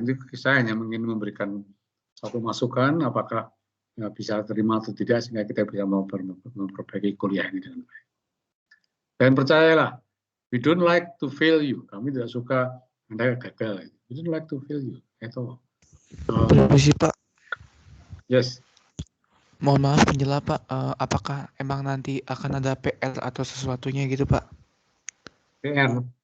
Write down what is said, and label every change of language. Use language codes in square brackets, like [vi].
[id] Ini saya hanya ingin memberikan satu masukan, apakah bisa terima atau tidak, sehingga kita bisa memperbaiki kuliah ini dengan baik. Dan percayalah, [en] we don't like to fail you. [id] Kami tidak suka Anda gagal. [en] We don't like to fail you. Itu. [id] Permisi Pak. [en] Yes. [id] Mohon maaf penjela Pak, apakah emang nanti akan ada PR atau sesuatunya gitu Pak? PR?